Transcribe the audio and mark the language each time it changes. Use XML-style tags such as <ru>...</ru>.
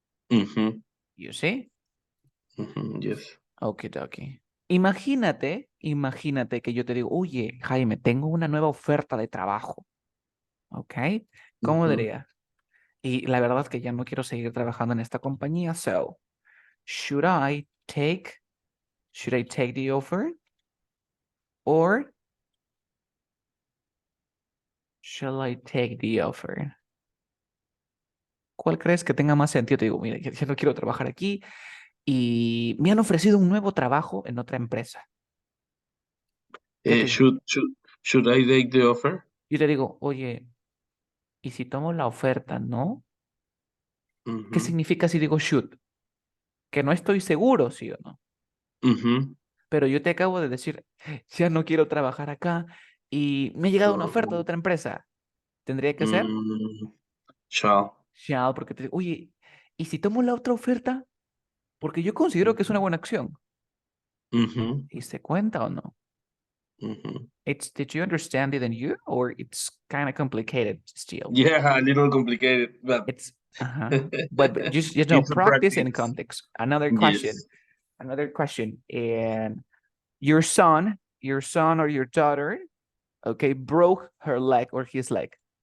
<en>ujú, You see? ujú, yes. Okidoki.</en> <es>Imagínate que yo te digo, oye, Jaime, tengo una nueva oferta de trabajo. ¿Ok? ¿Cómo Ujú. diría? Y la verdad es que ya no quiero seguir trabajando en esta compañía.</es> <en>So, should I take, should I take the offer? Or shall I take the offer?</en> <es>¿Cuál crees que tenga más sentido? Te digo, mira, ya no quiero trabajar aquí y me han ofrecido un nuevo trabajo en otra empresa. ¿Qué te digo? Should I take the offer? Yo te digo, oye, ¿y si tomo la oferta, no? ¿Qué Mhm. significa si digo should? Que no estoy seguro, sí o no. Mhm. Pero yo te acabo de decir, ya no quiero trabajar acá y me ha llegado una oferta de</es> <en>So,</en> <es>otra empresa. ¿Tendría que ser?</es> <en>shall.</en> <es>Shall, porque te digo, oye, ¿y si tomo la otra oferta? Porque yo considero que es una buena acción. Mhm. ¿Y se cuenta o no? Mhm.</es> <en>Did you understand it in you or it's kind of complicated still? Yeah, a little complicated, but It's, but just, it's a practice in practice. context. Another question, Yes. And your son or your daughter, okay, broke her leg or his leg.</en>